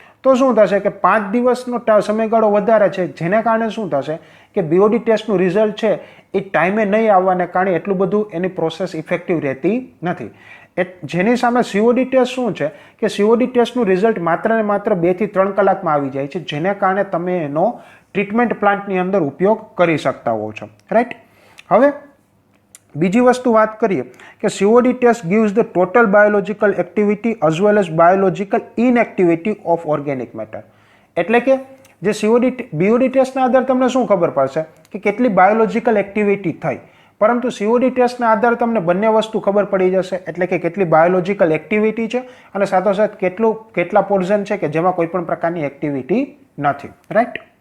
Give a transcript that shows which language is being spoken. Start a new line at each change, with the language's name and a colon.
Gujarati: તો શું થશે કે 5 દિવસનો સમયગાળો વધારે છે, જેને કારણે શું થશે કે બીઓડી ટેસ્ટનું રિઝલ્ટ છે એ ટાઈમે નહીં આવવાને કારણે એટલું બધું એની પ્રોસેસ ઇફેક્ટિવ રહેતી નથી. જેની સામે સીઓડી ટેસ્ટ શું છે કે સીઓડી ટેસ્ટનું રિઝલ્ટ માત્ર ને માત્ર 2 થી 3 કલાકમાં આવી જાય છે, જેને કારણે તમે એનો ટ્રીટમેન્ટ પ્લાન્ટની અંદર ઉપયોગ કરી શકતા હો છો. રાઈટ. હવે બીજી વસ્તુ વાત કરીએ કે COD test
English: gives the total biological activity as well as biological inactivity of organic matter.
Gujarati: એટલે કે જે બીઓડી ટેસ્ટના આધારે તમને શું ખબર પડશે કે કેટલી બાયોલોજિકલ એક્ટિવિટી થઈ, પરંતુ સીઓડી ટેસ્ટના આધારે તમને બંને વસ્તુ ખબર પડી જશે, એટલે કે કેટલી બાયોલોજિકલ એક્ટિવિટી છે અને સાથોસાથ કેટલા પોર્શન છે કે જેમાં કોઈ પણ પ્રકારની એક્ટિવિટી નથી, રાઈટ.